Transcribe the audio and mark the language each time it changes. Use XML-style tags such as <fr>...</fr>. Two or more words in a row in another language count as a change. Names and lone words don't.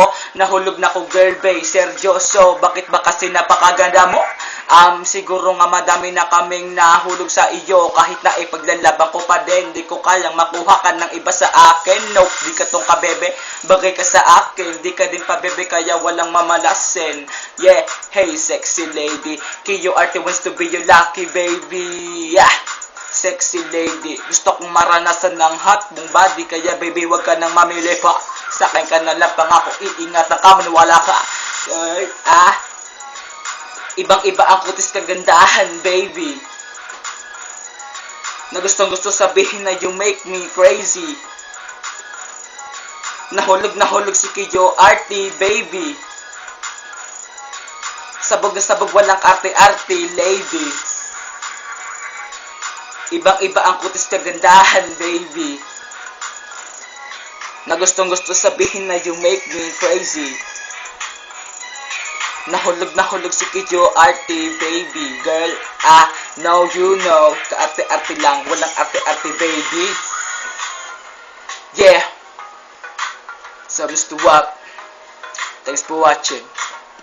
<tl>Nahulog na ko</tl> <en>girl babe,</en> <tl>seryoso, bakit ba kasi napakaganda mo? Siguro nga madami na kaming nahulog sa iyo. Kahit na ipaglalaban ko pa din, di ko kayang makuha ka ng iba sa akin. Nope, di ka tong kabebe, bagay ka sa akin. Di ka din pa bebe, kaya walang mamalasin.</tl> <en>Yeah, hey sexy lady, KURT wants to be your lucky baby. Yeah, sexy lady,</en> <tl>gusto kong maranasan ng hot mong body. Kaya baby, wag ka nang mamili pa. Sa akin ka na lang pangako, iingatan ka, maniwala ka. Ibang iba ang kutis kagandahan baby, na gustong gusto sabihin na</tl> <en>you make me crazy.</en> <tl>Nahulog si KURT baby, sabog na sabog, walang arte-arte lady. Ibang iba ang kutis kagandahan baby, na gustong gusto sabihin na</tl> <en>you make me crazy.</en> <tl>Nahulog si KURT</tl> <en>baby girl. Now you know,</en> <tl>kaarte-arte lang, walang arte-arte baby.</tl> <en>Yeah, so Mr. Wap, thanks for watching.</en>